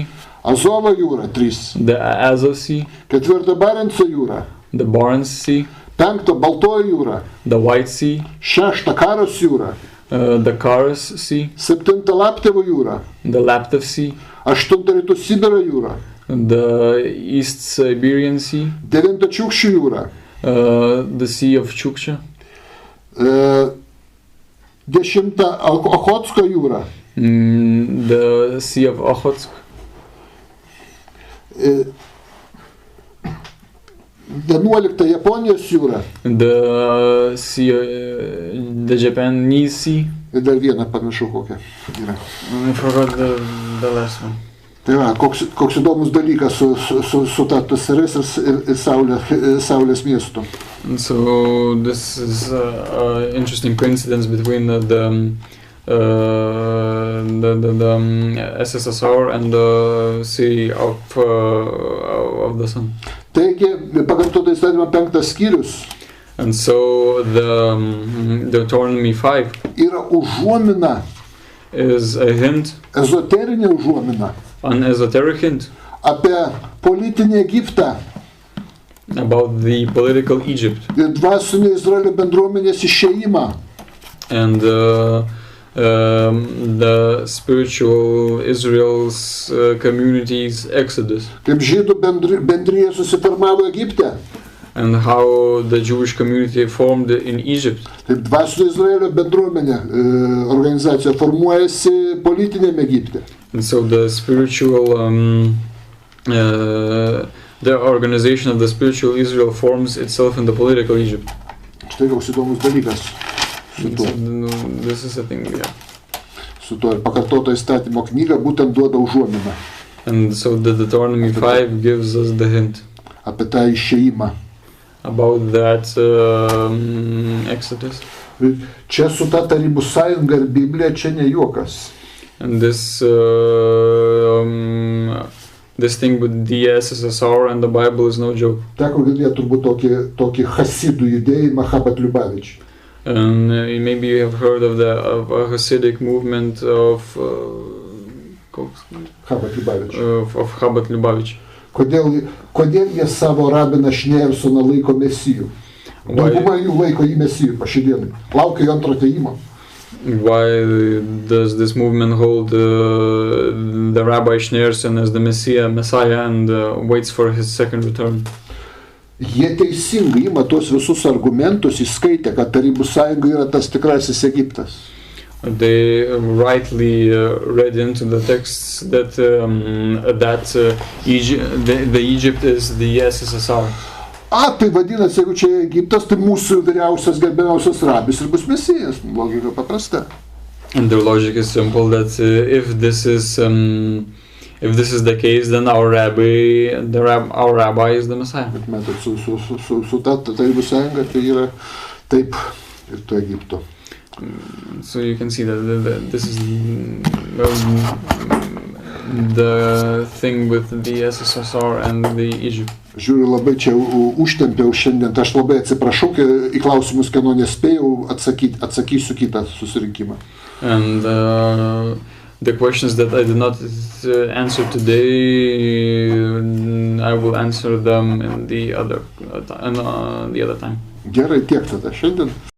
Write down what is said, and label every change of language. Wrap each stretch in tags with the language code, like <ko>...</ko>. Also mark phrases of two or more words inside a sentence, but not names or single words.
<lt>Azovo jūra 3.</lt> <en>The Azov Sea.</en> <lt>4 Barenco jūra.</lt> <en>The Barents Sea.</en> <lt>5 Baltoji jūra.</lt> <en>The White Sea.</en> <lt>6 Karos jūra.</lt> <en>The Karas Sea.</en> <lt>7 Laptevo jūra.</lt> <en>The Laptev Sea.</en> <lt>8 Rytų Sibiro jūra.</lt> <en>The East Siberian Sea.</en> <lt>9 Čiukčių jūra.</lt> <en>The Sea of Chukcha.</en> <lt>10 Ochotsko jūra.</lt> <en>The Sea of Okhotsk.</en> <lt>11 Japonijos jūra.</lt> <en>The Sea, the Japanese Sea.</en> <lt>Ir dar vieną pamiršau kokią yra.</lt> <en>I forgot the last one.</en> <lt>Tai va, koks įdomus dalykas su ta TSRS ir saulės miestu.</lt> <en>And so this is an interesting coincidence between the SSSR and the city of the sun.</en> <lt>Taigi, pagal to įstatymą 5 skyrius.</lt> <en>And so the Deuteronomy 5</en> <lt>yra užuomina,</lt> <en>is a hint,</en> <lt>ezoterinė užuomina,</lt> <en>an esoteric hint</en> <lt>apie politinį Egiptą</lt> <en>about the political Egypt</en> <lt>ir dvasinį Izraelio bendruomenės išėjimą.</lt> <en>and the spiritual Israel's community's exodus,</en> <lt>Kaip žydų bendrija susiformavo Egipte,</lt> <en>and how the Jewish community formed in Egypt.</en> <lt>taip dvasinio Izraelio bendruomenė organizacija formuojasi politinėme Egipte.</lt> <en>And so the spiritual the organization of the spiritual Israel forms itself in the political Egypt.</en> <lt>Štai koks įdomus dalykas su tuo.</lt> <en>This is a thing, yeah.</en> <lt>Su tuo ir pakartoto įstatymo knyga būtent duoda užuominą.</lt> <en>And so the Deuteronomy 5 gives us the hint</en> <lt>Apie tą išėjimą.</lt> <en>about that Exodus.</en> <lt>Čia su ta Tarybų sąjunga ir Biblija čia ne juokas.</lt> <en>And this this thing with the USSR and the Bible is no joke.</en> <lt>Teko girdėti turbūt tokį hasidų judėjimą Chabad Liubavič.</lt> <en>And maybe you have heard of a Hasidic movement of</en> <lt>Chabad Liubavič.</lt> <en>Of Chabad Lubavitch.</en> <lt>Kodėl jie savo rabiną Šneersoną laiko mesijų? Dauguma jų laiko jį mesijų pašidienai. Laukia jo antro atėjimo.</lt> <en>Why does this movement hold the Rabbi Schneerson as the Messiah and waits for his second return?</en> <lt>Jie teisingai ima tuos visus argumentus, įskaitė, kad Tarybų sąjunga yra tas tikrasis Egiptas.</lt> <en>They rightly read into the texts that the Egypt is the USSR.</en> <lt>Tai vadinasi, jeigu čia Egiptas, tai mūsų vyriausias gerbiamiausias rabis ir bus mesijas. Logika paprasta.</lt> <en>And their logic is simple that if this is the case, then our rabbi is the Messiah.</en> <lt>Bet matot, su ta Tarybų sąjunga tai yra taip ir to Egipto.</lt> <en>So you can see that this is the thing with the USSR and the Egypt.</en> <lt>Žiūriu, labai čia užtempiau šiandien, tai aš labai atsiprašau, į klausimus, kieno nespėjau atsakysiu kitą susirinkimą.</lt> <en>And the questions that I did not answer today, I will answer them in the other time.</en> <lt>Gerai, tiek tada šiandien.</lt>